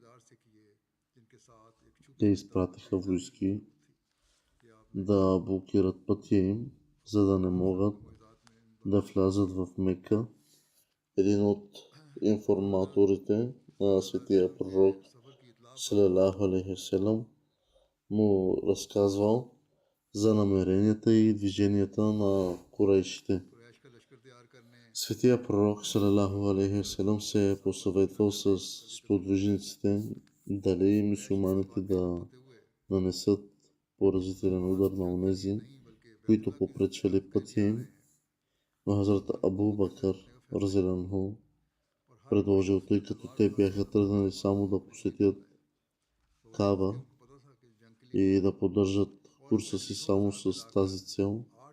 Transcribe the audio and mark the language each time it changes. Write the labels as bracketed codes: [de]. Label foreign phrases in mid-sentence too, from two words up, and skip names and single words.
[bg] Те изпратиха войски да блокират пътя им, за да не могат да влязат в Мека. Един от информаторите на светия пророк [ar] صلى الله عليه وسلم [bg] му разказвал за намеренията и движенията на Курейшите. Светия пророк [ar] صلى الله عليه وسلم [bg] се е посъветвал с сподвижниците дали мюсюлманите да нанесат поразителен удар на онези, които попречвали пътя им. Но Хазрат Абу Бакър разделянху предложил, тъй като те бяха тръгнали само да посетят Каба и да поддържат курса си само с тази цел,